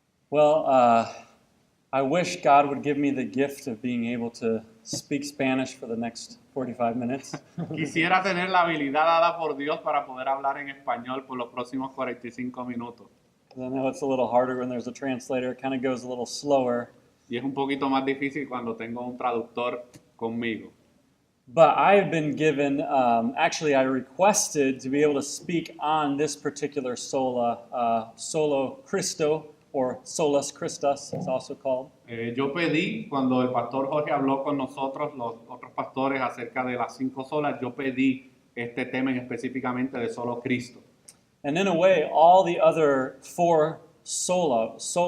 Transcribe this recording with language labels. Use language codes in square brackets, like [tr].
[en] Well, I wish God would give me the gift of being able to speak Spanish for the next 45 minutes. [es] Quisiera tener la habilidad dada por Dios para poder hablar en español por los próximos 45 minutos. [en] I know it's a little harder when there's a translator. It kind of goes a little slower. [es] Y es un poquito más difícil cuando tengo un traductor conmigo. [en] But I've been given, actually I requested to be able to speak on this particular Solo Cristo, or Solus Christus, it's also called. [es] Yo pedí, cuando el pastor Jorge habló con nosotros, los otros pastores, acerca de las 5 solas, yo pedí este tema específicamente de solo Cristo. [en] And in a way, all the other 4 solos,